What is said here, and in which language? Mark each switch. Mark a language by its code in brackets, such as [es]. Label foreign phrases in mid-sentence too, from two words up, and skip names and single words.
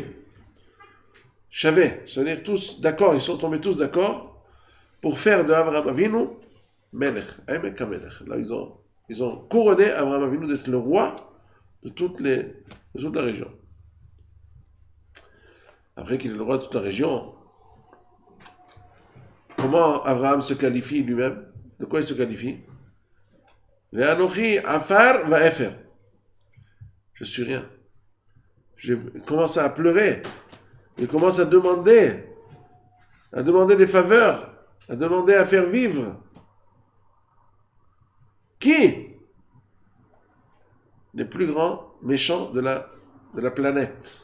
[fr] Shavé, c'est-à-dire tous d'accord, ils sont tombés tous d'accord pour faire de Abraham Avinu [he] מלך, עמק המלך. [fr] Là, ils ont couronné Abraham Avinu d'être le roi de toute la région. Après qu'il est le roi de toute la région, comment Abraham se qualifie lui-même? De quoi il se qualifie? [he] ואנוכי עפר ואפר. [fr] Je suis rien. J'ai commencé à pleurer. Il commence à demander des faveurs, à demander à faire vivre. Qui? Les plus grands méchants de la planète.